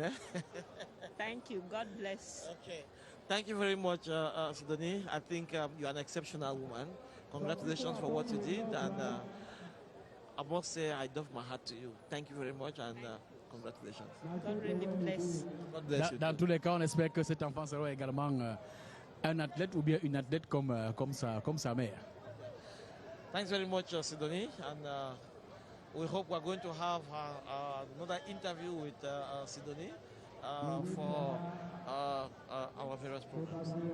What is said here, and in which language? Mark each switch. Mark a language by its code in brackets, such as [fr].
[en] Eh? Thank you. God bless. Okay. Thank you very much, Sidonie. I think you're an exceptional woman. Congratulations for what you did. And I must say, I doff my hat to you. Thank you very much and congratulations. God really bless. God bless you. [fr] Dans tous les cas, on espère que cet enfant sera également un athlète ou bien une athlète comme sa mère. [en] Thanks very much, Sidonie. And we hope we're going to have another interview with Sidonie for our various programs.